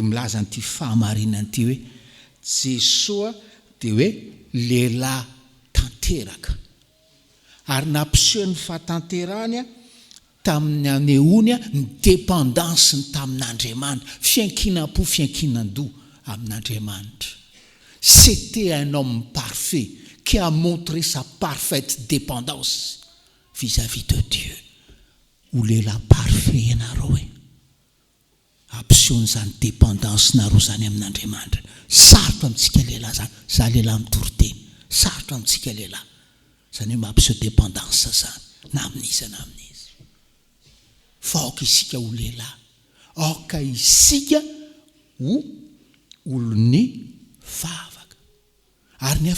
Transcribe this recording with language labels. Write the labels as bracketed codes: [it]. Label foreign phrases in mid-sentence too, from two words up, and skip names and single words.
[mg] milaza nyity fahamarinan'ity hoe Jesosy dia hoe lehilahy tanteraka ary nampisehoany fahatanterahany tamin'ny anehoany ny dépendanceny tamin'Andriamanitra fiankinam-po fiankinan-doha amin'Andriamanitra [fr] c'était un homme parfait qui a montré sa parfaite dépendance vis-à-vis de Dieu [mg] ho lehilahy parfait ianareo ampisehoany zany dépendance nareo zany amin'Andriamanitra sarotra amintsika lehilahy zany za lehilahy mitoroteny sarotra amintsika lehilahy zany hoe mampiseho dépendance zany na amin'izy na amin'izy fa aoka isika ho lehilahy aoka isika ho olony vavaka ary ny